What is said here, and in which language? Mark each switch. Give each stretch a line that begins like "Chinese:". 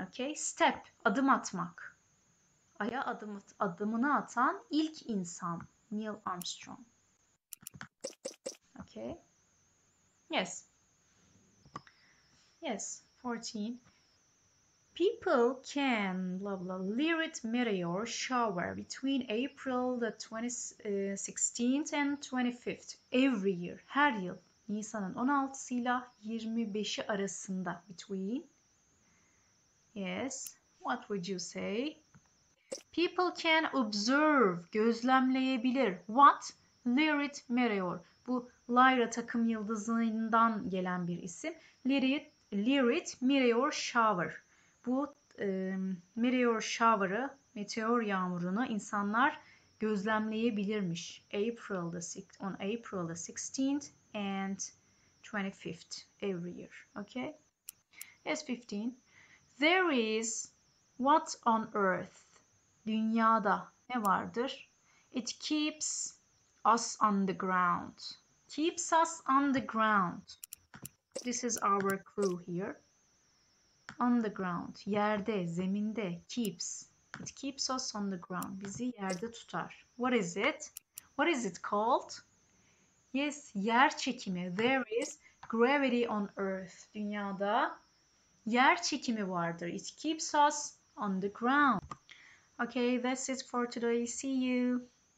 English: Okay, step,
Turkish: adım atmak. Aya adımını atan ilk insan Neil Armstrong.
English: Okay. Yes. Yes, 14. People can blah blah lyrid meteor shower between April the 16th and 25th every year.
Turkish: Her yıl Nisan'ın 16'sı ile 25'i arasında.
English: Between. Yes. What would you say? People can observe,
Turkish: gözlemleyebilir.
English: What?
Turkish: Lyrid meteor. Bu Lyra takım yıldızından gelen bir isim. Lyrid meteor shower. Bu meteor shower'ı, meteor yağmurunu insanlar gözlemleyebilirmiş.
English: On April the 16th and 25th every year. Okay? Yes, 15. There is what on earth?
Turkish: Dünyada ne vardır?
English: It keeps us on the ground. Keeps us on the ground. This is our clue here. On the ground.
Turkish: Yerde, zeminde.
English: Keeps. It keeps us on the ground.
Turkish: Bizi yerde tutar.
English: What is it? What is it called? Yes,
Turkish: yer çekimi.
English: There is gravity on earth.
Turkish: Dünyada yer çekimi vardır.
English: It keeps us on the ground. Okay, that's it for today. See you.